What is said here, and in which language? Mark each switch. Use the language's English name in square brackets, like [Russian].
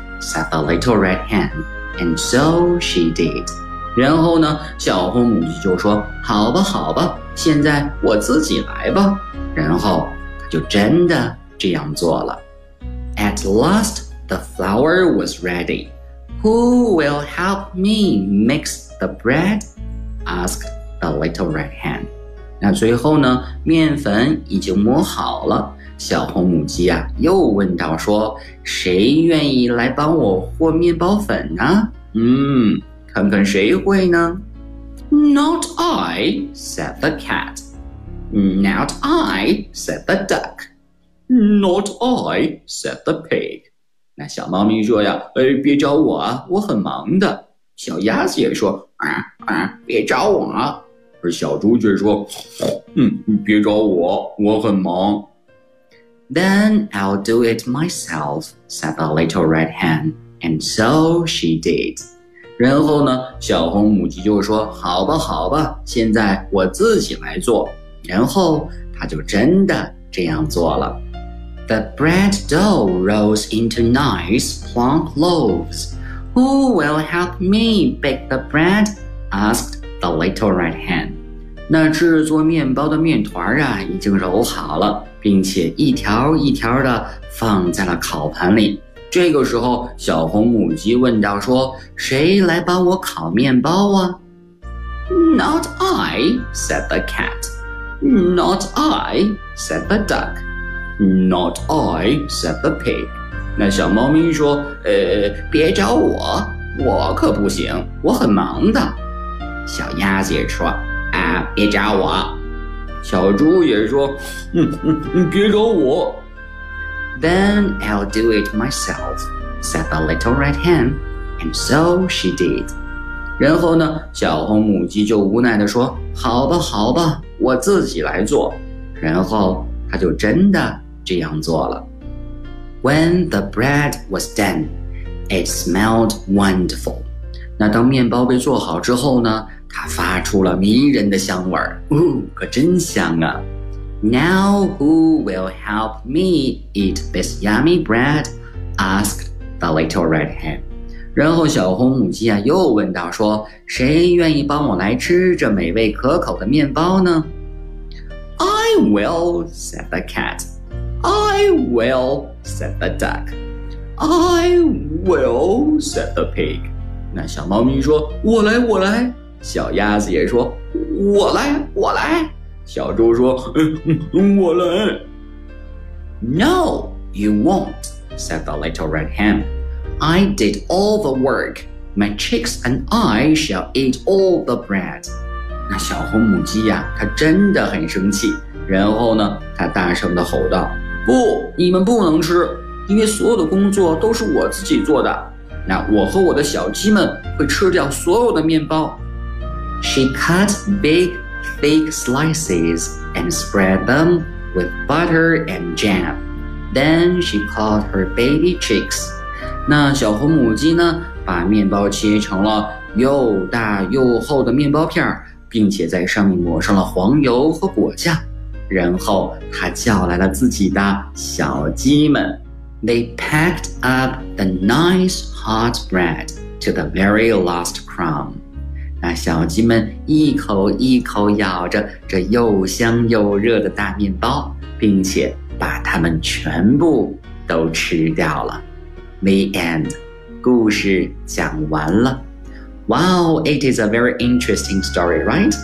[English] Said the little red hen, and so she did. [Chinese] 然后呢，小红母鸡就说：“好吧，好吧，现在我自己来吧。” 然后她就真的这样做了。 [English] At last, the flour was ready. Who will help me mix the bread? Asked the little red hen. [Chinese] 那最后呢，面粉已经磨好了。小红母鸡啊又问道说谁愿意来帮我和面包粉呢看看谁会呢 [English] Not I, said the cat. Not I, said the duck. Not I, said the pig. [Chinese] 那小猫咪说呀别找我啊我很忙的。小鸭子也说别找我啊。而小猪却说别找我我很忙。 [English] Then I'll do it myself, said the little red hen. And so she did. [Chinese] 然后呢，小红母鸡就说，好吧好吧，现在我自己来做。然后他就真的这样做了。 [English] The bread dough rolls into nice plump loaves. Who will help me bake the bread? Asked the little red hen. [Chinese] 那制作面包的面团啊，已经揉好了，并且一条一条的放在了烤盘里。这个时候，小红母鸡问道说，谁来帮我烤面包啊？ [English] Not I, said the cat. Not I, said the duck. Not I, said the pig. [Chinese] 那小猫咪说，别找我，我可不行，我很忙的。小鸭子也说，啊，别找我。小猪也说，别找我。 [English] Then I'll do it myself, said the little red hen. And so she did. [Chinese] 然后呢，小红母鸡就无奈地说，好吧好吧，我自己来做。然后她就真的这样做了。 [English] When the bread was done, it smelled wonderful. [Chinese] 那当面包被做好之后呢，它发出了迷人的香味儿。哦，可真香啊。 [English] Now who will help me eat this yummy bread? Asked the little red hen. [Chinese] 然后小红母鸡啊又问道说，谁愿意帮我来吃这美味可口的面包呢？ [English] I will, said the cat. I will, said the duck. I will, said the pig. [Chinese] 那小猫咪说，我来我来。小鸭子也说，我来我来。小猪说，我来。 [English] No, you won't, said the little red hen. I did all the work. My chicks and I shall eat all the bread. [Chinese] 那小红母鸡呀，它真的很生气。然后呢，它大声地吼道，不，你们不能吃，因为所有的工作都是我自己做的。那我和我的小鸡们会吃掉所有的面包。 [English] She cut big, thick slices and spread them with butter and jam. Then she called her baby chicks. [Chinese] 那小红母鸡呢，把面包切成了又大又厚的面包片，并且在上面抹上了黄油和果酱。然后他叫来了自己的小鸡们。 [English] They packed up the nice hot bread to the very last crumb. [Chinese] 那小鸡们一口一口咬着这又香又热的大面包，并且把它们全部都吃掉了。 [English] The end. [Chinese] 故事讲完了。 [English] Wow, it is a very interesting story, right?